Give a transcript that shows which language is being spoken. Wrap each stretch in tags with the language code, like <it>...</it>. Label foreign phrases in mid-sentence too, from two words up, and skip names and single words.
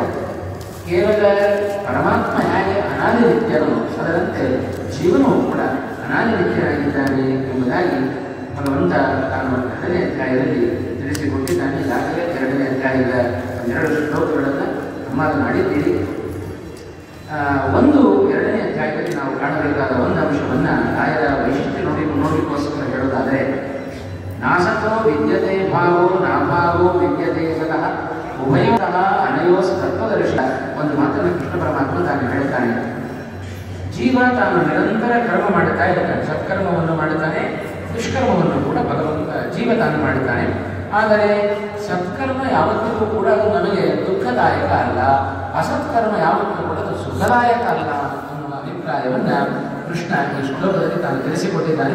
<kn>ಕೇವಲ ಪರಮಾತ್ಮ ಹೇಗೆ ಅನಾದಿ ನಿತ್ಯನೋ ಅದರಂತೆ ಜೀವನವೂ ಕೂಡ ಅನಾದಿ ನಿತ್ಯನಾಗಿದ್ದಾನೆ ಎಂಬುದಾಗಿ ಭಗವಂತ ತಾನು 2ನೇ ಅಧ್ಯಾಯದಲ್ಲಿ ತಿಳಿಸಿಕೊಟ್ಟಿದ್ದಾನೆ. ಈಗಾಗಲೇ 2ನೇ ಅಧ್ಯಾಯದ 2 ಶ್ಲೋಕಗಳನ್ನು ಮಾತನಾಡಿದ್ದೀರಿ. 2ನೇ ಅಧ್ಯಾಯದಲ್ಲಿ ನಾವು ಕಾಣಬೇಕಾದ ಒಂದು ಅಂಶವನ್ನು ರಾಯರ ವೈಶಿಷ್ಟ್ಯ ನೋಡಿಕೋಸ್ಕರ ಹೇಳೋದಾದರೆ,</kn> <sa>ನಾಸತೋ ವಿದ್ಯತೆ ಭಾವೋ ನಾಭಾವೋ ವಿದ್ಯತೆ ಸತಃ ಉಭಯೋತಃ ಅನಯೋಸ್ ತತ್ವದರ್ಶ.</sa> <kn>ಒಂದು ಮಾತನ್ನು ಕೃಷ್ಣ ಪರಮಾತ್ಮ ತಾನು ಹೇಳ್ತಾನೆ. ಜೀವ ತಾನು ನಿರಂತರ ಕರ್ಮ ಮಾಡುತ್ತಾ ಇರ್ತಾನೆ, ಸತ್ಕರ್ಮವನ್ನು ಮಾಡುತ್ತಾನೆ, ದುಷ್ಕರ್ಮವನ್ನು ಕೂಡ ಜೀವ ತಾನು ಮಾಡುತ್ತಾನೆ. ಆದರೆ ಸತ್ಕರ್ಮ ಯಾವತ್ತಿಗೂ ಕೂಡ ಅದು ನಮಗೆ ದುಃಖದಾಯಕ ಅಲ್ಲ, ಅಸತ್ಕರ್ಮ ಯಾವತ್ತೂ ಕೂಡ ಅದು ಸುಖದಾಯಕ ಅಲ್ಲ ಅನ್ನುವ ಅಭಿಪ್ರಾಯವನ್ನು ಕೃಷ್ಣ ಈ ಶ್ಲೋಕದಲ್ಲಿ ತಾನು ತಿಳಿಸಿಕೊಟ್ಟಿದ್ದಾನೆ.</kn>